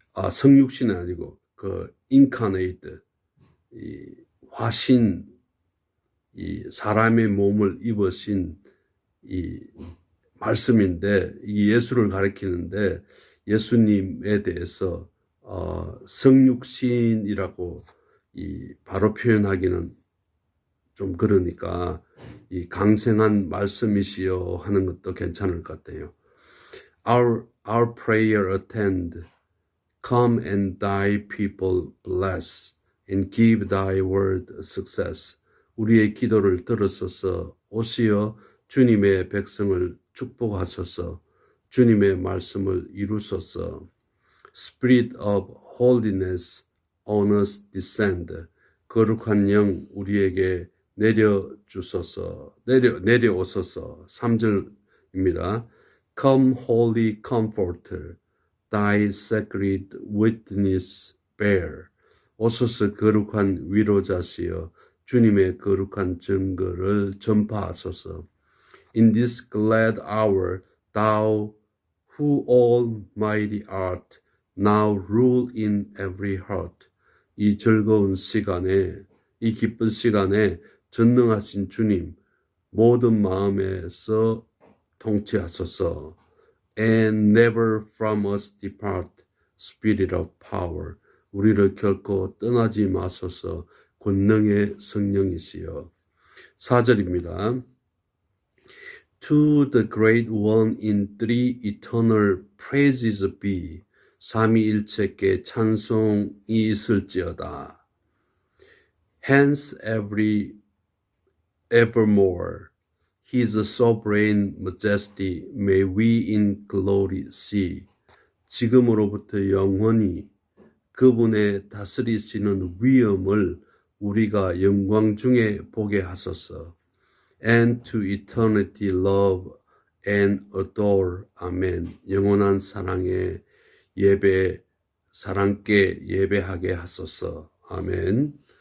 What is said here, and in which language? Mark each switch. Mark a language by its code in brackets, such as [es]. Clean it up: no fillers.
[ko] 성육신은 아니고 incarnate, 이 화신, 이 사람의 몸을 입으신 이 말씀인데 이 예수를 가리키는데 예수님에 대해서 성육신이라고 바로 표현하기는 좀 그러니까 이 강생한 말씀이시여 하는 것도 괜찮을 것 같아요. [en] Our prayer attend, come and thy people bless, and give thy word success. [ko] 우리의 기도를 들으소서. 오시어 주님의 백성을 축복하소서. 주님의 말씀을 이루소서. [en] Spirit of holiness on us descend. [ko] 거룩한 영 우리에게 내려오소서. 3절입니다. [en] Come holy comforter, thy sacred witness bear. [ko] 오소서 거룩한 위로자시여 주님의 거룩한 증거를 전파하소서. [en] In this glad hour, thou who almighty art, now rule in every heart. [ko] 이 즐거운 시간에, 이 기쁜 시간에 전능하신 주님, 모든 마음에서 통치하소서. [en] And never from us depart, Spirit of power. [ko] 우리를 결코 떠나지 마소서. 권능의 성령이시여. 4절입니다. [en] To the great one in three eternal praises be. [ko] 삼위일체께 찬송이 있을지어다. [en] Hence evermore his sovereign majesty may we in glory see. [ko] 지금으로부터 영원히 그분의 다스리시는 위엄을 우리가 영광 중에 보게 하소서. [en] And to eternity love and adore. 아멘. [ko] 영원한 사랑에 사랑께 예배하게 하소서. 아멘.